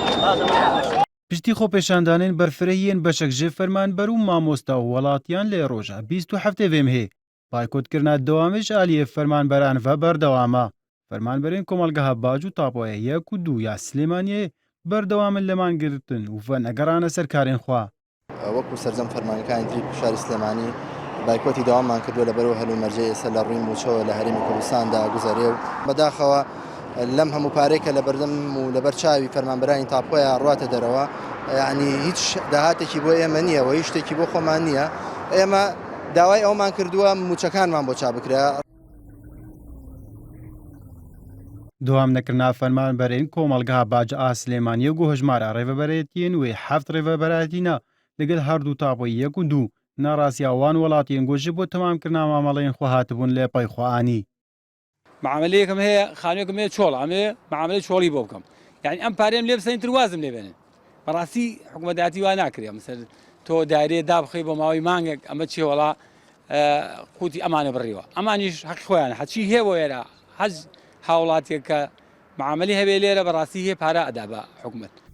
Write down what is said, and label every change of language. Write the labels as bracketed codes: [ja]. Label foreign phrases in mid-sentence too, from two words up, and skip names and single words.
[ku] پشتی خۆپێشاندانên بەرفرەییên بەشێک ji فەرمانبەر û mamosta û welatiyan lê roja 27 vêm hê baykotgirina dewamê ji aliyê fermanberan ve berdewam e. Fermanberên Komelgeha Bac û Tapoyê 1 û 2 ya Silêmaniyê berdewam in lêmangirtin û venegerane ser karên xwe. [ckb] وەکو سەرجەم فەرمانەکانی تری شاری سلێمانی بایکۆتی داوامان کردووە لەبەرەوە هەلومەرجەی ئێستا لە ڕووی موچەوە لە هەرێمی کوردستاندا گوزەرێ و بەداخەوە لەم هەموو پارێکە لە بەردەم و لەبەر چاوی فەرمانبەرانی تاپۆیە ڕاتە دەرەوە یعنی هیچ داهاتێکی بۆ ئێمە نییە و هیچ شتێکی بۆ خۆمان نییە ئێمە داوای ئەومان کردووە موچەکانمان بۆ چا بکرا. [ku] دوام نەکردنا فەرمانبەرین کۆمەلگەها باج ئا سلێمانیە و هەژمارە ڕێڤەبەرێتیên wê heft rêveberatîna ligel herdû tapoyê 1 û 2 narasiya wan welatiyên got ji bo temamkirina mamaleyên xwe hatibûn lê pey xwe anî. [ckb] معاملەیەکم هەیە خانوویەکم هەیە چۆڵ ئەمێ معاملەی چۆڵی بۆ بکەم یعنی ئەم پارەم لێ بسەین تر وازم لێ بێنن بەڕاستی حکوومەتداتی وا ناکرێ مثل تۆ دایرێ دابخی بۆ ماوەی مانگێک ئەمە چێ وڵا قوتی ئەمانە بڕیوە ئەمانیش حەقی خۆیان هەچی هەیە بۆ ئێرە حەز هاوڵاتێک کە معاملی هەبێ لێرە بەڕاستی هەیە پارە ئەدا بە حکوومەت